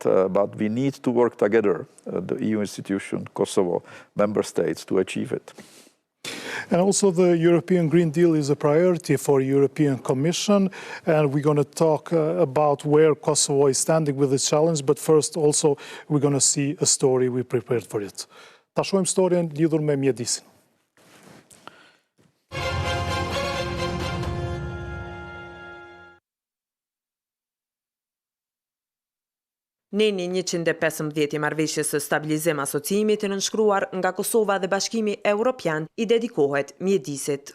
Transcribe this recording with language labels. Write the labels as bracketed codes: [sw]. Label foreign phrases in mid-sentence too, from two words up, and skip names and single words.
[en] But we need to work together, the EU institution, Kosovo, member states, to achieve it. And also the European Green Deal is a priority for European Commission, and we're going to talk about where Kosovo is standing with this challenge, but first also we're going to see a story we prepared for it. [sq] Ta shohim historien lidhur me mjedisin. Neni 115 i Marrëveshjes së Stabilizim Asocimit të nënshkruar nga Kosova dhe Bashkimi Evropian i dedikohet mjedisit.